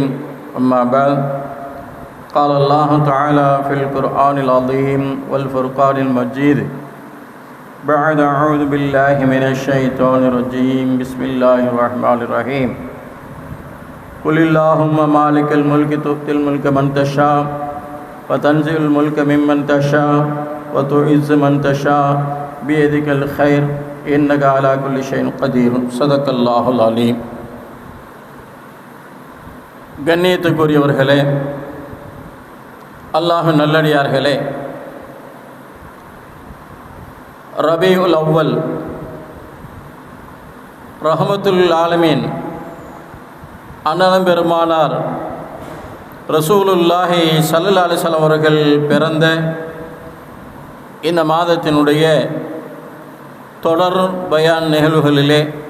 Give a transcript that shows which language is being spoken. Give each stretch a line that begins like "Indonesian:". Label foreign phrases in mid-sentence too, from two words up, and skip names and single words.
Arabic: أما بعد قال الله تعالى في القرآن العظيم والفرقان المجيد بعد أعوذ بالله من الشيطان الرجيم بسم الله الرحمن الرحيم. قل اللهم مالك الملك تؤتي الملك من تشاء وتنزع الملك ممن تشاء وتعز من تشاء بيدك الخير إنك على كل شيء قدير. صدق الله العليم.
Tamil: கண்ணியத்துக்குரியவர்களே, அல்லாஹ் நல்லடியார்களே, ரபீஉல் அவ்வல்
Arabic: رحمة العالمين
Tamil: அன்னலம் பெருமானார்
Arabic: رسول الله صلى الله عليه وسلم
Tamil: அவர்கள் பிறந்த இந்த மாதத்தினுடைய தொடர் பயான் நிகழ்வுகளிலே